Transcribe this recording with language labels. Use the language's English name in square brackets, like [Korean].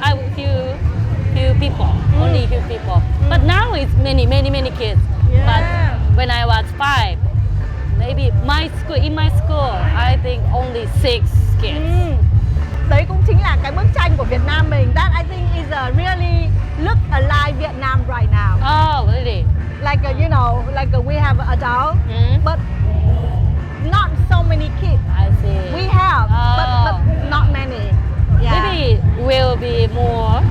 [English] A few people, only few people. But now it's many kids. Yeah. But when I was 5, maybe in my school, I think only 6 kids. [Vietnamese] Đấy cũng chính là cái bức tranh của Việt Nam mình. [English] That I think is really look alike Vietnam right now. Oh, really? Like you know, like we have adults, but not so many kids. I see. We have, but not many. Yeah. Maybe will be more.